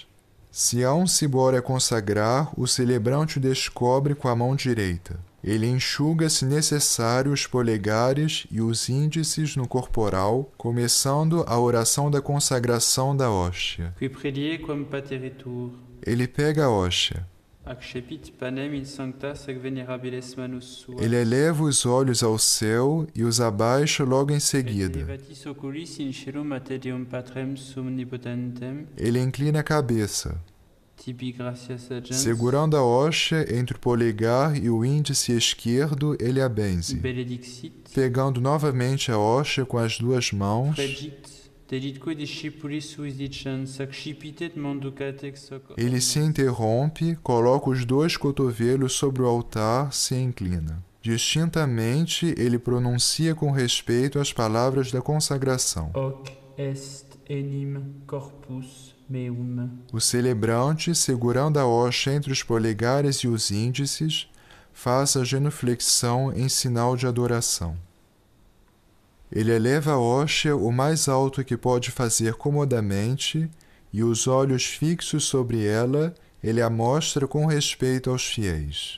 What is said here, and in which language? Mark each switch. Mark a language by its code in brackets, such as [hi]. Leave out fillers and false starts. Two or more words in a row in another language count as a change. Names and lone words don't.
[pt] Se há um cibório a consagrar, o celebrante o descobre com a mão direita. Ele enxuga, se necessário, os polegares e os índices no corporal, começando a oração da consagração da hóstia. [la] Qui predie quam pateritur, [pt] Ele pega a hóstia. [la] accepit panem in sanctas et venerabiles manus suas. [pt] Ele eleva os olhos ao céu e os abaixa logo em seguida. [la] Elevatis oculis in caelum a te Deum Patrem omnipotentem, [pt] Ele inclina a cabeça, [la] tibi gratias agens, [pt] segurando a hóstia entre o polegar e o índice esquerdo, ele a benze. [la] benedixit, [pt] Pegando novamente a hóstia com as 2 mãos, [la] fregit, deditque discipulis suis dicens, accipitet manducat ex hoc. [pt] ele se interrompe, coloca os 2 cotovelos sobre o altar, se inclina. Distintamente, ele pronuncia com respeito as palavras da consagração. [la] Hoc est enim corpus meum. [pt] O celebrante, segurando a hóstia entre os polegares e os índices, faz a genuflexão em sinal de adoração. Ele eleva a hóstia o mais alto que pode fazer comodamente e, os olhos fixos sobre ela, ele a mostra com respeito aos fiéis.